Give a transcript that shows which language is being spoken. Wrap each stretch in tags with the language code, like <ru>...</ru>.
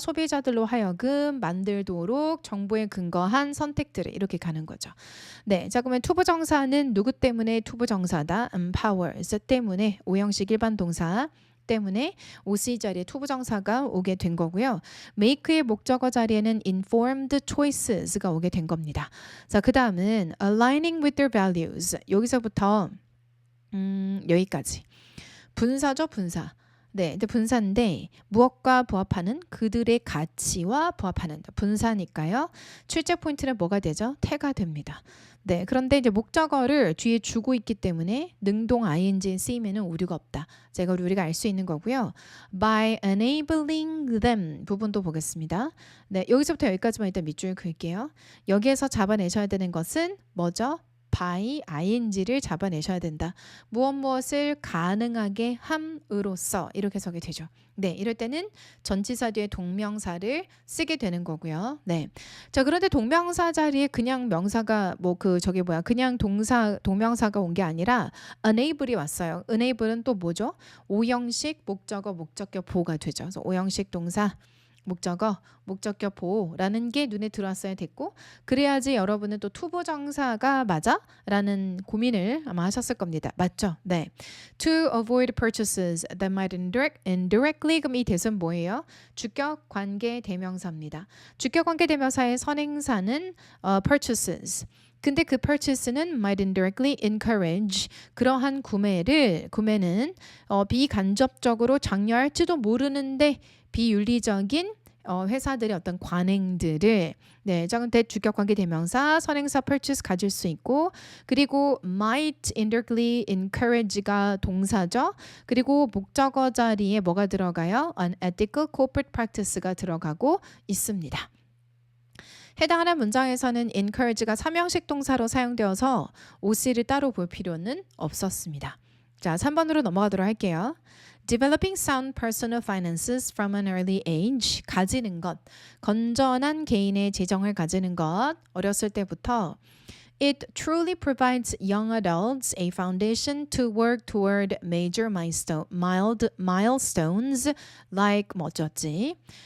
<ko>소비자들로 하여금 만들도록 정보에 근거한 선택들을 이렇게 가는 거죠. 네, 자, 그러면 투부정사는 누구 때문에 투부정사다? empowers 때문에 오형식 일반 동사 때문에 OC 자리에 투부정사가 오게 된 거고요. make의 목적어 자리에는</ko> <en>informed choices</en> <ko>가 오게 된 겁니다. 자, 그 다음은</ko> <en>aligning with their values.</en> <ko>여기서부터 여기까지. 분사죠, 분사. 네, 근데 분사인데 무엇과 부합하는 그들의 가치와 부합하는 분사니까요. 출제 포인트는 뭐가 되죠? 태가 됩니다. 네, 그런데 이제 목적어를 뒤에 주고 있기 때문에 능동 ing에 쓰이면은 오류가 없다. 제가 우리가 알 수 있는 거고요.</ko> <en>By enabling them</en> <ko>부분도 보겠습니다. 네, 여기서부터 여기까지만 일단 밑줄 그을게요. 여기에서 잡아내셔야 되는 것은 뭐죠? by ing를 잡아내셔야 된다. 무엇을 가능하게 함으로써 이렇게 해석이 되죠. 네, 이럴 때는 전치사 뒤에 동명사를 쓰게 되는 거고요. 네. 자, 그런데 동명사 자리에 그냥 명사가 그냥 동명사가 온 게 아니라 enable이 왔어요. enable은 또 뭐죠? 오형식 목적어 목적격 보호가 되죠. 그래서 오형식 동사 목적어, 목적격 보호라는 게 눈에 들어왔어야 됐고 그래야지 여러분은 또 투부정사가 맞아? 라는 고민을 아마 하셨을 겁니다. 맞죠? 네.</ko> <en>To avoid purchases that might indirectly</en> <ko>그럼 이 대선 뭐예요? 주격 관계 대명사입니다. 주격 관계 대명사의 선행사는 purchases 근데 그 purchase는</ko> <en>might indirectly encourage</en> <ko>그러한 구매는 비간접적으로 장려할지도 모르는데 비윤리적인 회사들의 어떤 관행들을 근데 주격 관계 대명사 선행사 purchase 가질 수 있고 그리고 might indirectly encourage가 동사죠. 그리고 목적어 자리에 뭐가 들어가요?</ko> <en>unethical corporate practice</en> <ko>가 들어가고 있습니다. 해당하는 문장에서는 encourage가 3형식 동사로 사용되어서 OC를 따로 볼 필요는 없었습니다. 자, 3번으로 넘어가도록 할게요.</ko> <en>Developing sound personal finances from an early age.</en> <ko>가지는 것. 건전한 개인의 재정을 가지는 것. 어렸을 때부터</ko> <en>It truly provides young adults a foundation to work toward major milestones like</en> <ko>뭐였지?</ko>